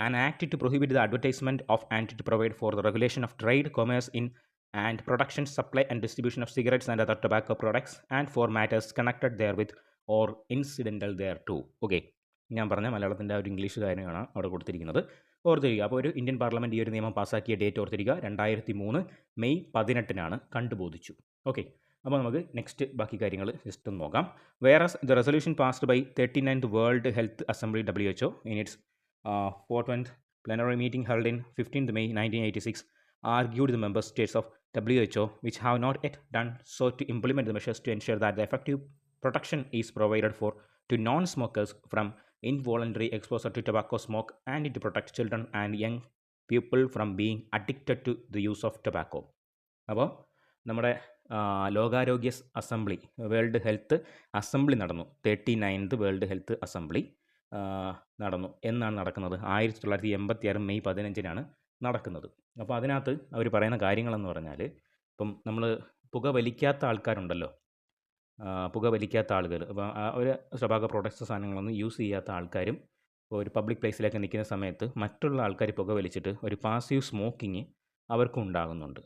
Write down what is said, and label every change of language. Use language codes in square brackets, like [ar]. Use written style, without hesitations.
[en] An act to prohibit the advertisement of and to provide for the regulation of trade, commerce in and production, supply and distribution of cigarettes and other tobacco products and for matters connected therewith or incidental thereto. [ml] Okay, ഞാൻ പറഞ്ഞ മലയാളത്തിൻ്റെ ആ ഒരു English കാര്യമാണ് അവിടെ കൊടുത്തിരിക്കുന്നത്, ഓർത്തിരിക്കുക. അപ്പോൾ ഒരു ഇന്ത്യൻ പാർലമെൻറ്റ് ഈ ഒരു നിയമം പാസ്സാക്കിയ ഡേറ്റ് ഓർത്തിരിക്കുക, 2003 മെയ് 18-നാണ് കണ്ടുബോധിച്ചു. ഓക്കെ, അപ്പോൾ നമുക്ക് നെക്സ്റ്റ് ബാക്കി കാര്യങ്ങൾ ജസ്റ്റ് ഒന്ന് നോക്കാം. [en] Whereas the resolution passed by 39th world health assembly WHO in its 4th plenary meeting held in 15th May 1986 argued the member states of WHO which have not yet done so to implement the measures to ensure that the effective protection is provided for to non-smokers from involuntary exposure to tobacco smoke and to protect children and young people from being addicted to the use of tobacco. [ml] അപ്പോൾ നമ്മുടെ ലോകാരോഗ്യ assembly, world health assembly നടന്നു, 39th world health assembly നടന്നു. എന്നാണ് നടക്കുന്നത്? 1986 May 15-നാണ് നടക്കുന്നത്. അപ്പോൾ അതിനകത്ത് അവർ പറയുന്ന കാര്യങ്ങളെന്ന് പറഞ്ഞാൽ, ഇപ്പം നമ്മൾ പുകവലിക്കാത്ത ആൾക്കാരുണ്ടല്ലോ, പുകവലിക്കാത്ത ആളുകൾ, അപ്പോൾ ഒരു ടൊബാക്കോ പ്രോഡക്ട്സ് സാധനങ്ങളൊന്നും യൂസ് ചെയ്യാത്ത ആൾക്കാരും ഒരു പബ്ലിക് പ്ലേസിലൊക്കെ നിൽക്കുന്ന സമയത്ത് മറ്റുള്ള ആൾക്കാർ പുകവലിച്ചിട്ട് ഒരു പാസീവ് സ്മോക്കിങ് അവർക്കും ഉണ്ടാകുന്നുണ്ട്.